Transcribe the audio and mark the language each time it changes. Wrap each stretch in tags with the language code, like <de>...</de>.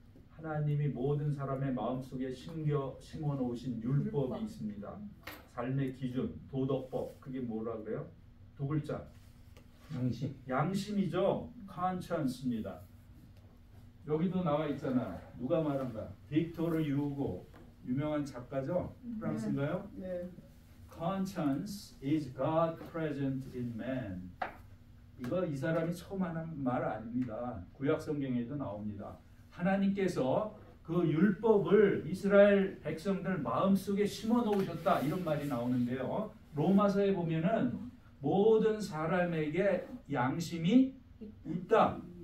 <ko>하나님이 모든 사람의 마음속에 심어 놓으신 율법이 있습니다. 삶의 기준, 도덕법 그게 뭐라 그래요? 두 글자. 양심이죠. conscience입니다. 여기도 나와 있잖아. 누가 말한가? 빅토르 유고 유명한 작가죠. 프랑스인가요? 네.</ko> <en>Conscience is God present in man.</en> <ko>이거 이 사람이 처음 하는 말 아닙니다. 구약 성경에도 나옵니다. 하나님께서 그 율법을 이스라엘 백성들 마음속에 심어 놓으셨다 이런 말이 나오는데요. 로마서에 보면은 모든 사람에게 양심이 있다.</ko>